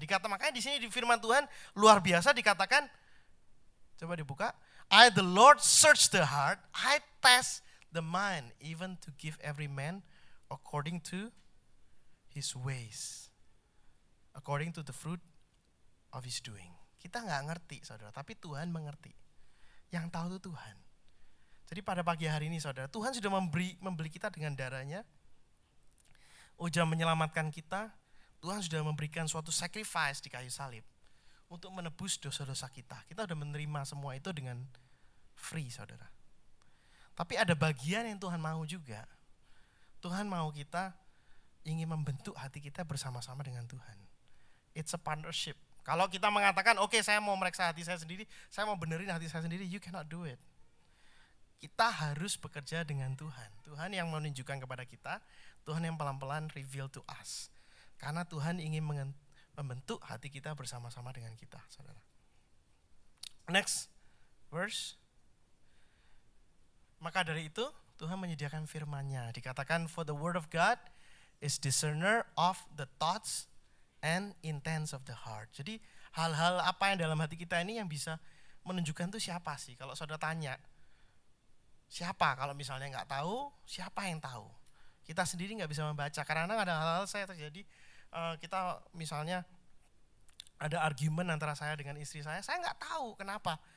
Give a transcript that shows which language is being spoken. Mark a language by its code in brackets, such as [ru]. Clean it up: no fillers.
[id] Makanya di sini di firman Tuhan luar biasa dikatakan, coba dibuka, [en] I the Lord search the heart, I test the mind, even to give every man according to his ways, according to the fruit of his doing. [id] Kita nggak ngerti, saudara, tapi Tuhan mengerti. Yang tahu itu Tuhan. Jadi pada pagi hari ini, saudara, Tuhan sudah membeli kita dengan darahnya. Sudah menyelamatkan kita. Tuhan sudah memberikan suatu sacrifice di kayu salib untuk menebus dosa-dosa kita. Kita sudah menerima semua itu dengan free, saudara. Tapi ada bagian yang Tuhan mau juga. Tuhan mau kita ingin membentuk hati kita bersama-sama dengan Tuhan. [en] It's a partnership. [id] Kalau kita mengatakan, oke, saya mau mereksa hati saya sendiri, saya mau benerin hati saya sendiri, [en] you cannot do it. [id] Kita harus bekerja dengan Tuhan. Tuhan yang menunjukkan kepada kita, Tuhan yang pelan-pelan [en] reveal to us. [id] Karena Tuhan ingin membentuk hati kita bersama-sama dengan kita, saudara. [en] Next, verse. [id] Maka dari itu Tuhan menyediakan firman-Nya. Dikatakan [en] for the word of God is discerner of the thoughts and intents of the heart. [id] Jadi hal-hal apa yang dalam hati kita ini yang bisa menunjukkan itu siapa sih? Kalau saudara tanya, siapa? Kalau misalnya nggak tahu, siapa yang tahu? Kita sendiri nggak bisa membaca. Karena ada hal-hal saya terjadi, kita misalnya ada argumen antara saya dengan istri saya nggak tahu kenapa.